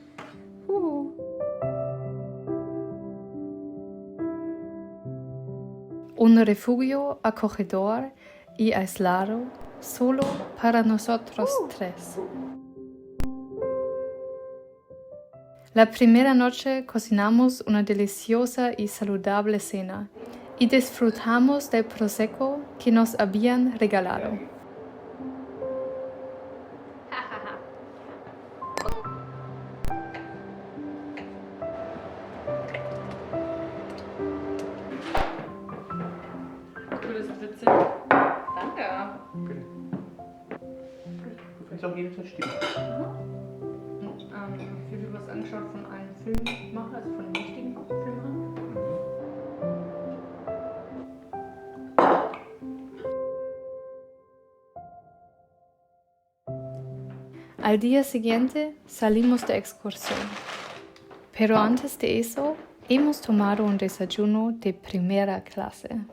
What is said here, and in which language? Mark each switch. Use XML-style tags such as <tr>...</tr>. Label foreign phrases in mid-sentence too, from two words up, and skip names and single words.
<es>Un refugio acogedor y aislado solo para nosotros tres. La primera noche cocinamos una deliciosa y saludable cena y disfrutamos del prosecco que nos habían regalado.</es> <de>Danke. Du fängst auch jedes Mal still. Ich habe was angeschaut von einem Filmemacher, also von einem richtigen Filmemacher.</de> <es>Al día siguiente salimos de excursión, pero antes de eso hemos tomado un desayuno de primera clase.</es>